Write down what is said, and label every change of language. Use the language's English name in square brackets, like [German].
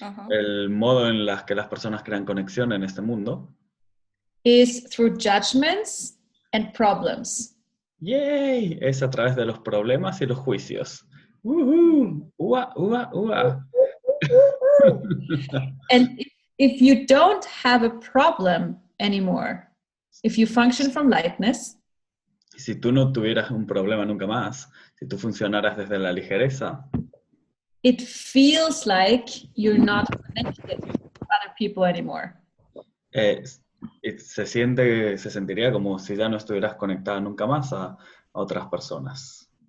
[Spanish] El modo en las que las personas crean conexión en este mundo [English] is through judgments and problems. ¡Yay! [Spanish] Es a través de los problemas y los juicios. ¡Woohoo! ¡Ua, ua, ua! [English] And if you don't have a problem anymore, if you function from lightness, [Spanish] si tú no tuvieras un problema nunca más, si tú funcionaras desde la ligereza, [English] it feels like you're not connected to other people anymore. [Spanish] se sentiría como si ya no estuvieras conectada nunca más a otras personas.